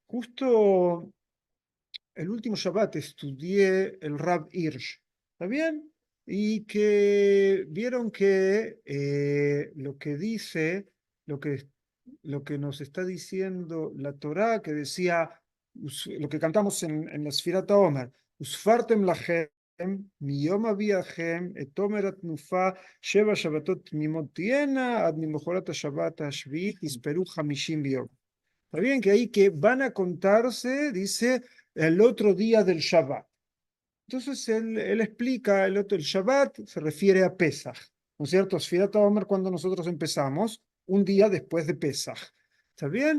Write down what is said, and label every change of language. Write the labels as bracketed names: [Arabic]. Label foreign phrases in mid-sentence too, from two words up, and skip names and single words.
[Spanish] Justo el último Shabbat estudié el Rab Hirsch, ¿está bien? Y que vieron que lo que dice, lo que, lo que nos está diciendo la Torá, que decía, lo que cantamos en la [Hebrew] ספירת העומר, וספרתם לכם, מיום הביאכם, את עומר התנופה, שבע שבתות תמימות תהיינה, עד ממחרת השבת השביעית, תספרו חמישים יום. [Spanish] Está bien que ahí que van a contarse, dice, el otro día del Shabbat. Entonces él explica, el Shabbat se refiere a Pesach, ¿no es cierto? [Hebrew] ספירת העומר [Spanish] cuando nosotros empezamos, un día después de Pesach. ¿Está bien?